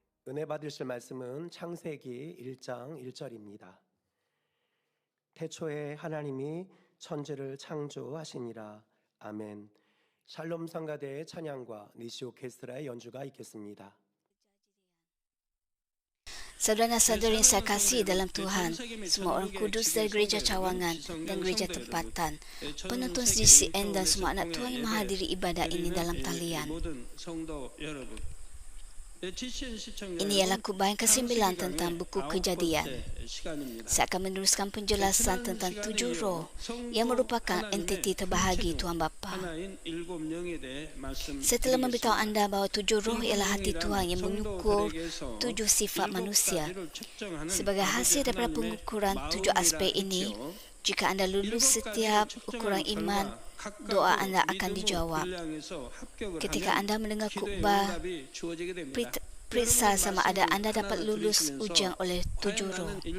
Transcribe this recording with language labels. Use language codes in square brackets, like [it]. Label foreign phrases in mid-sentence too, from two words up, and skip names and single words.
[ko] 은혜 받으실 말씀은 창세기 1장 1절입니다. 태초에 하나님이 천지를 창조하시니라. 아멘. 샬롬 성가대의 찬양과 니시 오케스트라의 연주가 있겠습니다. [ms] Saudara-saudari yang saya kasih dalam Tuhan, semua orang kudus dari Gereja Cawangan dan Gereja Tempatan, penonton CGCN dan semua anak Tuhan yang menghadiri ibadah ini dalam talian. Ini ialah kubah yang ke-9 tentang buku Kejadian. Saya akan meneruskan penjelasan tentang 7 roh yang merupakan entiti terbahagi Tuhan Bapa. Saya telah memberitahu anda bahawa 7 roh ialah hati Tuhan yang mengukur 7 sifat manusia. Sebagai hasil daripada pengukuran 7 aspek ini, jika anda lulus setiap ukuran iman, doa anda akan dijawab. Ketika anda mendengar khutbah, periksa sama ada anda dapat lulus ujian oleh 7 roh.